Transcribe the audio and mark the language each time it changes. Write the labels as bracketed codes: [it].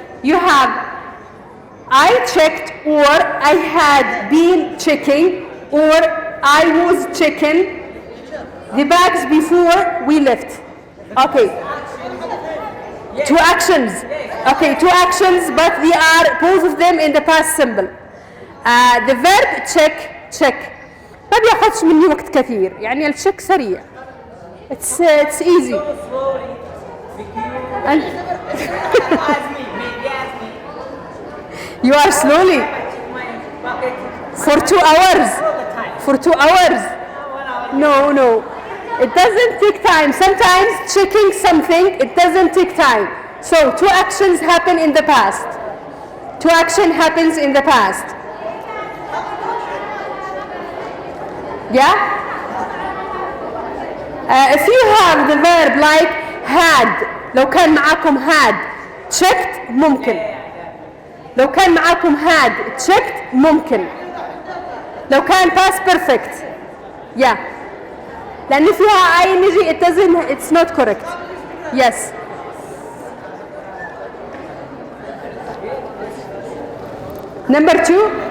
[en] You have, I checked, or I had been checking, or I was checking the bags before we left. Okay. Two actions. Okay, two actions, but they are both of them in the past simple. The verb check [ar] ما بياخذش مني وقت كثير يعني التشيك سريع. [en] It's easy. And you are slowly for 2 hours. For 2 hours. No. It doesn't take time. Sometimes checking something, it doesn't take time. So 2 actions happen in the past. 2 action happens in the past. Yeah? If you have the verb like had, [ar] لو كان معاكم [en] had checked [ar] ممكن. لو كان معاكم [en] had checked [ar] ممكن. لو كان [en] past perfect. Yeah. [ar] لأن فيها [en] ing it's not correct. Yes. Number 2.